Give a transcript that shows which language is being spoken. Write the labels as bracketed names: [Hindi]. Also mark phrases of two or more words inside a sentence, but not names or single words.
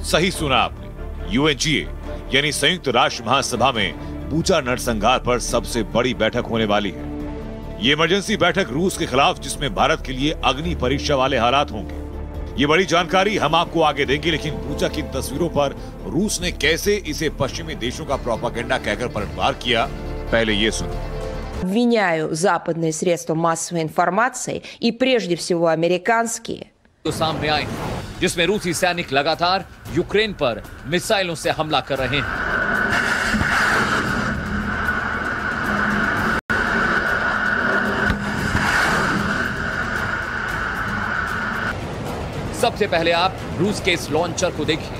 [Hindi] सही सुना आपने, यूएनजीए यानी संयुक्त राष्ट्र महासभा में बूचा नरसंहार पर सबसे बड़ी बैठक होने वाली है। ये इमरजेंसी बैठक रूस के खिलाफ, जिसमें भारत के लिए अग्नि परीक्षा वाले हालात होंगे। ये बड़ी जानकारी हम आपको आगे देंगे, लेकिन बूचा की तस्वीरों पर रूस ने कैसे इसे पश्चिमी देशों का प्रोपेगेंडा कहकर पलटवार किया, पहले ये सुनो। [Russian] Обвиняю западные средства массовой информации и прежде всего американские. [Hindi] तो सामने आए जिसमें रूसी सैनिक लगातार यूक्रेन पर मिसाइलों से हमला कर रहे हैं। सबसे पहले आप रूस के इस लॉन्चर को देखिए।